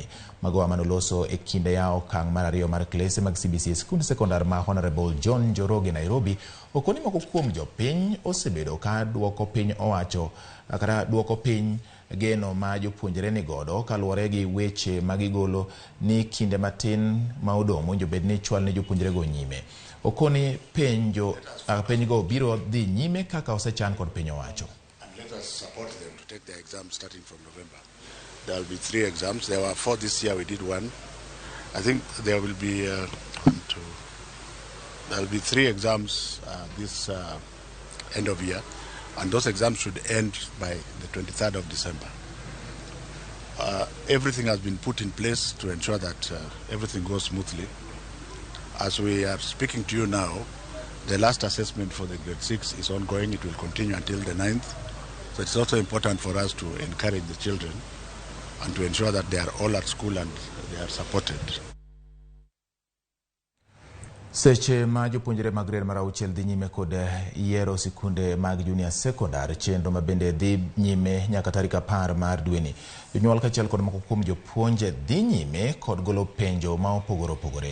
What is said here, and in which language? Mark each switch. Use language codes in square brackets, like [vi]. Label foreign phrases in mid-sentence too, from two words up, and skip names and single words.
[luo] Magoha manoloso e kinde ya okang' mar 2 mar klase mag CBC skund sekondar ma Honorable John Njoroge Nairobi okoni moko kuom jopiny osebedo ka duoko piny owacho kata duoko piny geno ma jopuonjre ni godo kaluwore gi weche magigolo ni kinde matin ma odong' monjo bed ni chwal ne jopuonjre go nyime. Okoni penjgo biro dhi nyime kaka osechan kod piny owacho. [en] Let us support them to take their exams starting from November. There will be 3 exams. There were 4 this year. We did 1. I think there will be there will be 3 exams this end of year, and those exams should end by the 23rd of December. Everything has been put in place to ensure that everything goes smoothly. As we are speaking to you now, the last assessment for the grade 6 is ongoing. It will continue until the 9th. So it's also important for us to encourage the children and to ensure that they are all at school and they are supported. [luo] Seche ma jopuonjre mag grade mar 6 dhi nyime kod yiero sikunde mag [en] junior secondary [luo] chenro ma bende dhi nyime nyaka tarik 10 mar dweni. Jonyuol kaachiel kod moko kuom jopuonje dhi nyime kod golo penjo ma opogore opogore.